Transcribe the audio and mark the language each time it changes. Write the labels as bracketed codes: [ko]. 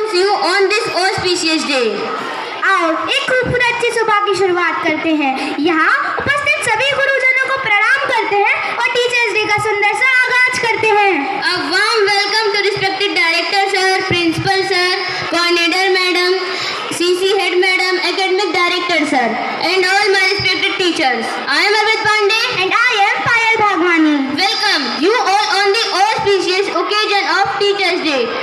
[en] you on this auspicious day. [hi] आओ एक खूबसूरत सी सुबह की शुरुआत करते हैं। यहाँ उपस्थित सभी गुरुजनों को प्रणाम करते हैं और टीचर्स डे का सुंदर सा आगाज करते हैं। [en] A warm welcome to respected director sir, principal sir, coordinator madam, CC head madam, academic director sir, and all my respected teachers. I am Arvind Pandey And I am Payal Bhagwani. welcome you all on the auspicious occasion of Teachers Day.